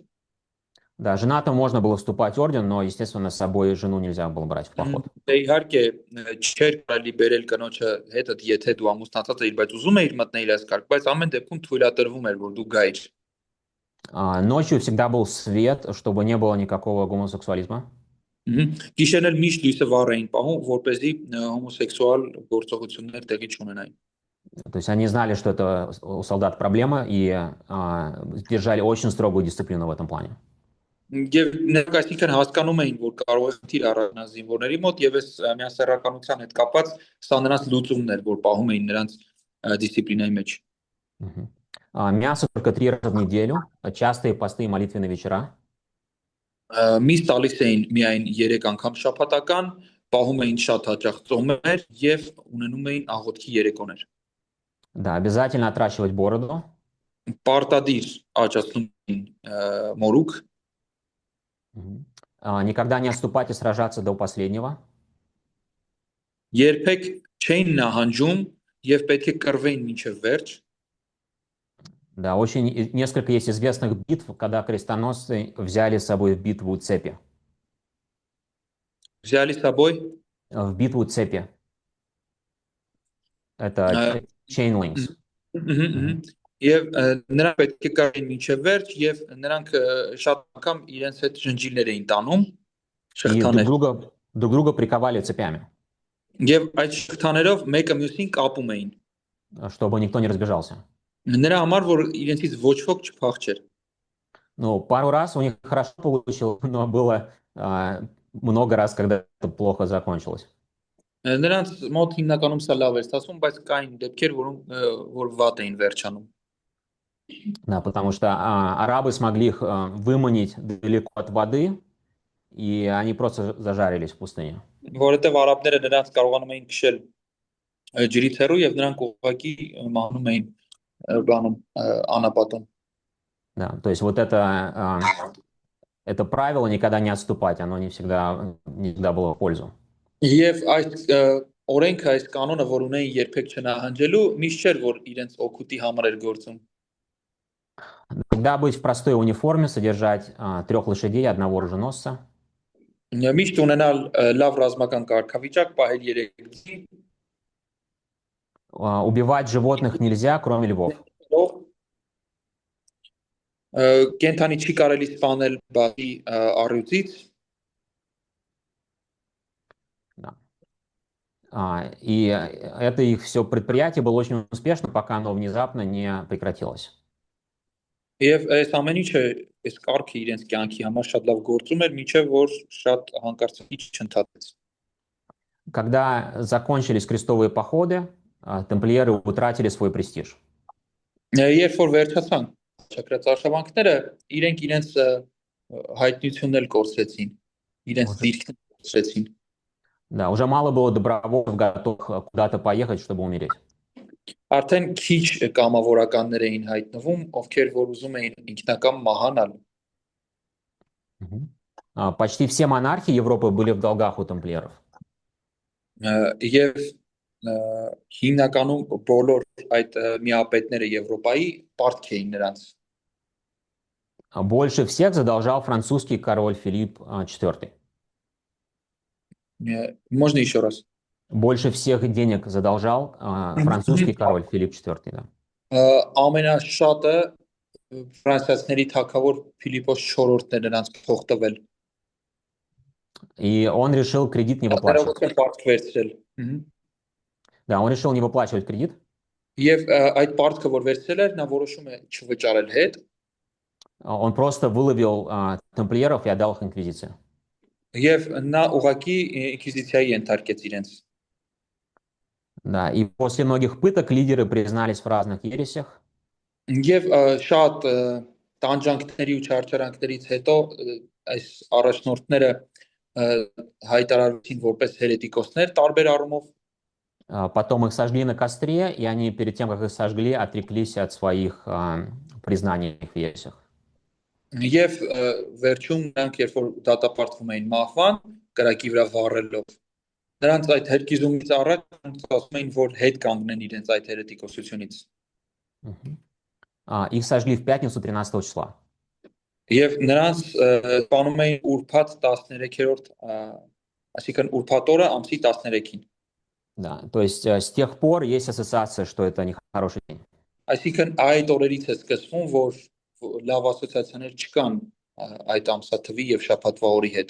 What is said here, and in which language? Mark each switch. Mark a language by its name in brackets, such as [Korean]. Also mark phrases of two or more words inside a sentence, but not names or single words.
[Russian] Да, женатым можно было вступать в орден, но, естественно, с собой жену нельзя было брать в поход. [Armenian] Իհարկե, չէր կարելի բերել կնոջը հետդ, եթե դու ամուսնացած էիր, բայց ուզում էիր մտնել այս կարգ, բայց ամեն դեպքում թույլատրվում էր, որ դու գայիր։ [Russian] Ночью всегда был свет, чтобы не было никакого гомосексуализма. [Armenian] Գիշերն էլ միշտ լույսը վառ էին պահում, որպեսզի հոմոսեքսուալ գործողություններ տեղի չունենային։ [Russian] То есть они знали, что это у солдат проблема, и держали очень строгую дисциплину в этом плане. [Armenian] Եվ նրանք այսինքն հասկանում էին, որ կարող է խնդիր առանց զինվորների մոտ եւ այս միասեռականության հետ կապված սա նրանց լուծումն էր, որ պահում էին նրանց դիսցիպլինայի մեջ։ Мгм. [Russian] Мясо только 3 раза в неделю, частые посты и молитвенные вечера. [Armenian] Միս տալիս էին միայն 3 անգամ շաբաթական, պահում էին շատ հաճախ ծոմեր եւ ունենում էին աղոթքի երեկոներ։ [Russian] Да, обязательно отращивать бороду. [Armenian] Պարտադիր աճացնում էին մորուք, Мгм. [Russian] Никогда не отступать и сражаться до последнего. [Armenian] երբեք չէին նահանջում եւ պետք է կռվեին մինչեւ վերջ։ [Russian] Да, несколько есть известных битв, когда крестоносцы взяли с собой в битву цепи. Взяли с собой В битву цепи. Это [English] chain links. Мгм. [Armenian] Եվ նրանք պետք է կարեն մինչև վերջ եւ նրանք շատ անգամ իրենց հետ ջնջիլներ էին տանում [Russian] И [Armenian] շղթաներ [Russian] друг друга приковали цепями, [Armenian] եւ այդ շղթաներով մեկը մյուսին կապում էին [Russian] чтобы никто не разбежался. [Armenian] նրա համար որ իրենցից ոչ ոք չփախչեր [Russian] Ну, пару раз у них хорошо получилось, но было много раз, когда это плохо закончилось. [Armenian] նրանց մոտ հիմնականում սա լավ էր ստացվում բայց կային դեպքեր որոնք որ վատ էին վերջանում [Russian] Да, потому что арабы смогли их выманить далеко от воды, и они просто зажарились в пустыне. [Armenian] որովհետեւ արաբները նրանց կարողանում էին քշել ջրից հեռու եւ նրանք ուղղակի մահանում էին բանում անապատում [Russian] Да, то есть вот это правило никогда не отступать, оно не всегда было в пользу. [Armenian] Եվ այս օրենքը, այս կանոնը, որ ունեին երբեք չնահանջելու, միշտ չէր, որ իրենց օգուտի համար էր գործում։ [Russian] Когда быть в простой униформе, содержать 3 лошадей, 1 оруженосца. [Armenian] Միշտ ունենալ լավ ռազմական կարգավիճակ, պահել 3 ձի, [Russian] Убивать животных нельзя, кроме львов. [Armenian] Կենթանի չի կարելի սպանել բացի առյուծից, [Russian] И это их все предприятие было очень успешно, пока оно внезапно не прекратилось. [Armenian] եւ այս ամեն ինչը այս կարգը իրենց կյանքի համար շատ լավ գործում էր, մինչեւ որ շատ հանկարծակի չընդհատեց։ [Russian] Когда закончились крестовые походы, тамплиеры утратили свой престиж. [Armenian] Երբ որ վերջացան ճակրած արշավանքները, իրենք իրենց հայտնությունն էլ կորցրեցին, իրենց դիրքն կորցրեցին։ [Russian] Да, уже мало было добровольцев, готовых куда-то поехать, чтобы умереть. [Armenian] Արդեն քիչ կամավորականներ էին հայտնվում, ովքեր որ ուզում էին ինքնակամ մահանալ։ [Russian] Почти все монархи Европы были в долгах у тамплиеров. [Armenian] Եվ հիմնականում բոլոր այդ միապետները Եվրոպայի պարտք էին նրանց։ [Russian] Больше всех задолжал французский король Филипп IV. Можно еще раз? Больше всех денег задолжал французский король Филипп IV, да. [Armenian] Ամենաշատը ֆրանսիացիների թագավոր Փիլիպոս 4-ն է նրանց փող տվել։ [Russian] И он решил кредит не выплачивать. Да, он решил не выплачивать кредит. [Armenian] Եվ այդ պարտքը որ վերցրել էր, նա որոշում է չվճարել հետ։ [Russian] Он просто выловил тамплиеров и отдал их инквизиции. [Armenian] Եվ նա ուղակի ինքվիզիցիայի ենթարկեց իրենց։ [Russian] Да, и после многих пыток лидеры признались в разных ересях. [Armenian] Եվ շատ տանջանքների ու չարչարանքներից հետո այս առաջնորդները հայտարարեցին որպես հերետիկոսներ տարբեր առումով։ [Russian] Потом их сожгли на костре, и они перед тем, как их сожгли, отреклись от своих признаний в ересях. [Armenian] Եվ վերջում նրանք երբ որ դատապարտվում էին մահվան, կրակի вրա վառելով։ Նրանց այդ հերկիզումից առաջ ասում էին, որ հետ կանգնեն իրենց այդ հերետիկոսությունից։ [Russian] Их сожгли в пятницу 13 числа. [Armenian] Եվ նրանց սպանում էին ուրբաթ 13-րդ, այսինքն ուրբաթ օրը ամսի 13-ին։ [Russian] Да, то есть с тех пор есть ассоциация, что это нехороший день. [Armenian] Այսինքն այդ օրերից է սկսվում, որ լավ ասոցիացիաներ չկան այդ ամսաթվի եւ շաբաթվա օրի հետ։